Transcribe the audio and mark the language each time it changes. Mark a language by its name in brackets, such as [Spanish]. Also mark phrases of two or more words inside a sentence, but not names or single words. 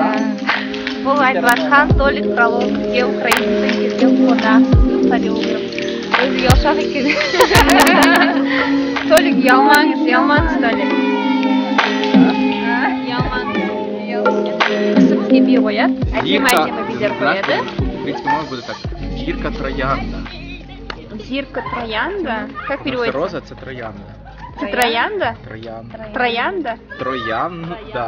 [Kazakh] Бұл айтып жатқан Толик Фролов бізге украинецтен келген қонақ хореограф. Өзі ұялшақ екен. Толик, ұялмаңыз, Толик. Бізге би қояды, әдемі билер қояды. [Russian] По-моему, будет так. Зирка Троянда. Зирка Троянда? Как переводится? [Ukrainian] Роза це Троянда. Це Троянда? Троянда. Троянда? Троянда.